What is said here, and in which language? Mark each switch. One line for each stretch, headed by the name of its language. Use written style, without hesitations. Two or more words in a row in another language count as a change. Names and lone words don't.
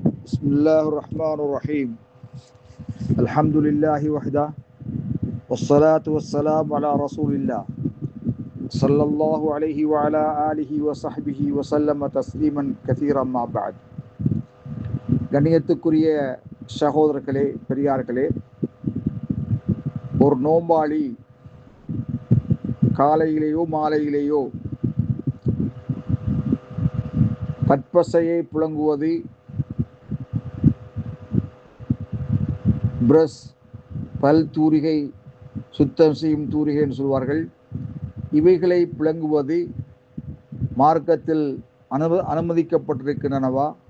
Arabic: بسم الله الرحمن الرحيم الحمد لله وحده والصلاة والسلام على رسول الله صلى الله عليه وعلى آله وصحبه وسلم تسليما كثيرا ما بعد.
Tamil: கண்ணியத்துக்குரிய சகோதரர்களே, பெரியார்களே, ஒரு நோம்பாளி காலையிலேயோ மாலையிலேயோ பற்பசையை புழங்குவது, பிரஷ், பல் தூரிகை, சுத்தம் செய்யும் தூரிகை என்று சொல்வார்கள், இவைகளை புழங்குவது மார்க்கத்தில் அனுமதிக்கப்பட்டிருக்கின்றனவா?